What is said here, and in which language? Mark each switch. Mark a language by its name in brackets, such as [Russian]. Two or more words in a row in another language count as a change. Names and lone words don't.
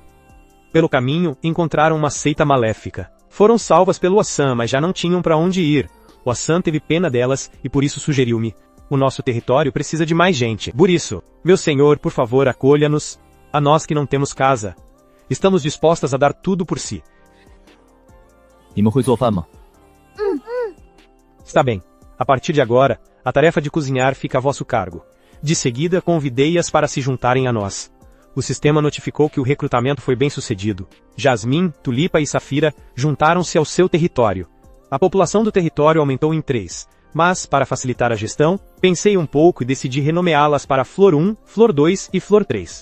[Portuguese] Pelo caminho, encontraram uma seita maléfica. Foram salvas pelo Hassan, mas já não tinham para onde ir. O Hassan teve pena delas, e por isso sugeriu-me. O nosso território precisa de mais gente. Por isso, meu senhor, por favor, acolha-nos. A nós que não temos casa. Estamos dispostas a dar tudo por si. [Chinese] 你们会做饭吗？ [Portuguese] Está bem. A partir de agora, a tarefa de cozinhar fica a vosso cargo. De seguida, convidei-as para se juntarem a nós. O sistema notificou que o recrutamento foi bem sucedido. Jasmine, Tulipa e Safira juntaram-se ao seu território. A população do território aumentou em 3. Mas, para facilitar a gestão, pensei um pouco e decidi renomeá-las para Flor 1, Flor 2 e Flor 3.